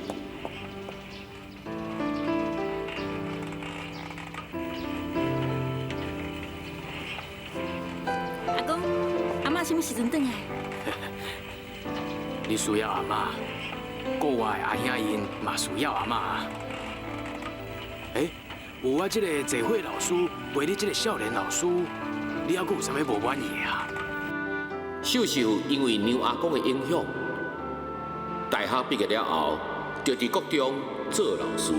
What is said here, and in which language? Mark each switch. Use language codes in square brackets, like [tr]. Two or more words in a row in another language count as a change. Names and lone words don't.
[nan] 阿公、阿嬷什么时阵转来？你需要阿嬷，国外阿兄因嘛需要阿嬷啊。有我这个坐伙老师陪你这个少年老师，你还阁有啥物无满意的啊？秀秀因为娘阿公的影响，大学毕业了后，就伫国中做老师。